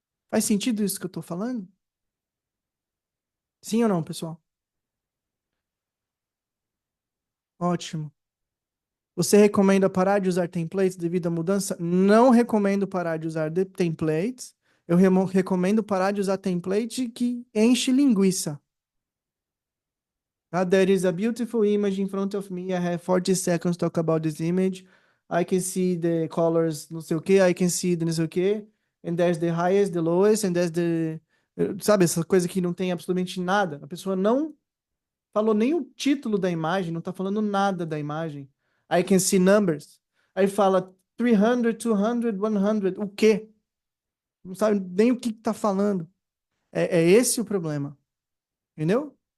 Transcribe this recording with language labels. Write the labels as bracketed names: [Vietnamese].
[Portuguese] Faz sentido isso que eu estou falando? Sim ou não, pessoal? Ótimo. Você recomenda parar de usar templates devido à mudança? Não recomendo parar de usar templates. Eu recomendo parar de usar template que enche linguiça. [English] There is a beautiful image in front of me. I have 40 seconds to talk about this image. I can see the colors, [Portuguese] não sei o quê. [English] I can see the [Portuguese] não sei o quê. [English] And there's the highest, the lowest, and there's the... [Portuguese] Sabe, essa coisa que não tem absolutamente nada. A pessoa não falou nem o título da imagem, não está falando nada da imagem. [English] I can see numbers. [Portuguese] Aí fala 300, 200, 100. O quê? Não sabe nem o que está falando. É esse o problema. Entendeu?